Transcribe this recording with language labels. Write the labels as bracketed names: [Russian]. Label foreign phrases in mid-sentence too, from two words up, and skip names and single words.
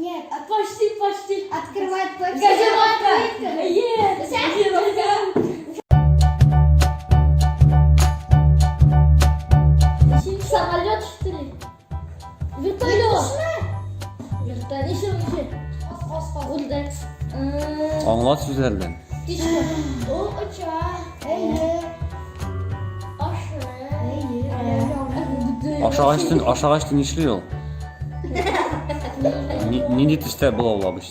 [Russian] Почти. Открывать почти. Газировка. Газировка. Самолет, что ли? Вертолет. Вертолет. Еще. Урдекс. [Tatar] Аңлат сүзләрдән. [Russian] Птичка. О, оча. [Tatar] Ашагач нишле ул? Нинди төстә була ул обычно?